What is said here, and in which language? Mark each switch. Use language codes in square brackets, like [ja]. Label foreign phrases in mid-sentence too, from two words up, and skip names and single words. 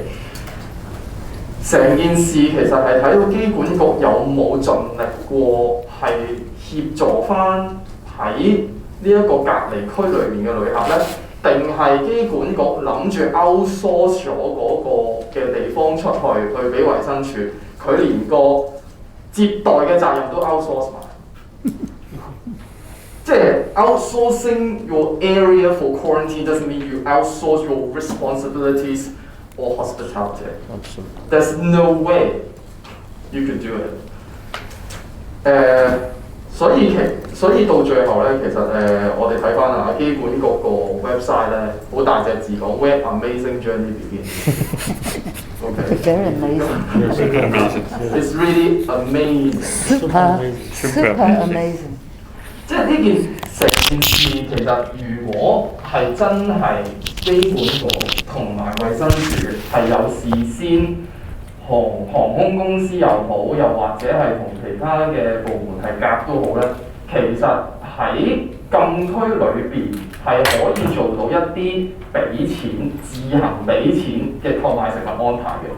[yue] 成件事其實係睇到機管局有冇盡力過係協助翻喺呢一個隔離區裏面嘅旅客咧，定係機管局諗住 outsource 咗嗰個嘅地方出去俾衛生署，佢連個接待嘅責任都 outsource 埋。 [en] 即係 outsourcing your area for quarantine doesn't mean you outsource your responsibilities or hospitality. There's no way you could do it. [yue] 所以到最後咧，其實我哋睇翻啊機管局個 website 咧，好大隻字講 [en] Where amazing journey begins. Okay. Very amazing. It's really amazing. Super amazing. [yue] 即係呢件事，其實如果係真係機管局同埋衛生署係有事先航空公司又好，又或者係同其他嘅部門係夾都好咧，其實喺禁區裏邊係可以做到一啲俾錢、自行俾錢嘅購買食物安排嘅。